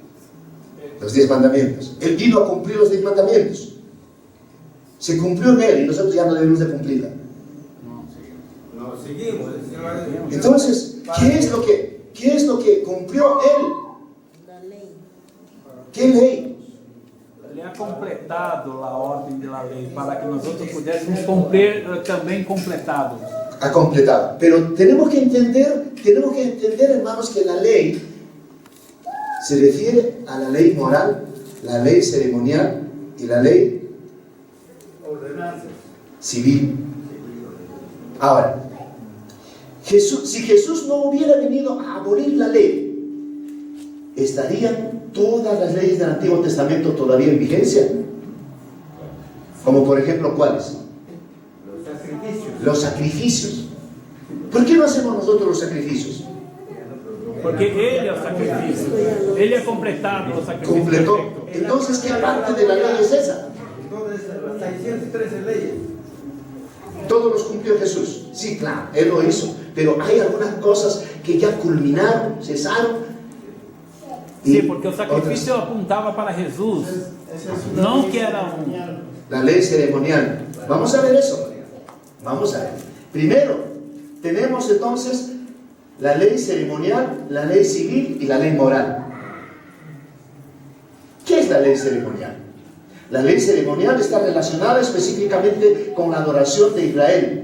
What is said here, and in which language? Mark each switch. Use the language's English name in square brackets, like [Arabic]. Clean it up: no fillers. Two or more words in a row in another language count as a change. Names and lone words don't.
[Spanish] Los 10 mandamientos. Él vino a cumplir los 10 mandamientos. Se cumplió en él y nosotros ya no debemos de cumplirla. No, seguimos. Entonces, ¿qué es lo que cumplió él? La ley. ¿Qué ley? [Portuguese] Ele ha completado a ordem da lei para que nós outros pudéssemos cumprir também completado. [Spanish] Ha completado. Pero tenemos que entender, hermanos, que la ley se refiere a la ley moral, la ley ceremonial y la ley civil. Ahora, si Jesús no hubiera venido a abolir la ley, ¿estarían todas las leyes del Antiguo Testamento todavía en vigencia? Como por ejemplo, ¿cuáles? Los sacrificios. ¿Por qué no hacemos nosotros los sacrificios? [Portuguese] Porque Ele é o sacrifício. Ele é completado o sacrifício. [Spanish] Completó. Perfecto. Entonces, ¿qué parte de la ley es esa? Entonces, las 613 leyes. Todos los cumplió Jesús. Sí, claro, Él lo hizo. Pero hay algunas cosas que ya culminaron, cesaron. [Portuguese] Sim, porque o sacrifício apontava para Jesus. Não que era [Spanish] La ley ceremonial. Vamos a ver eso. Vamos a ver. Primero, tenemos entonces la ley ceremonial, la ley civil y la ley moral. ¿Qué es la ley ceremonial? La ley ceremonial está relacionada específicamente con la adoración de Israel.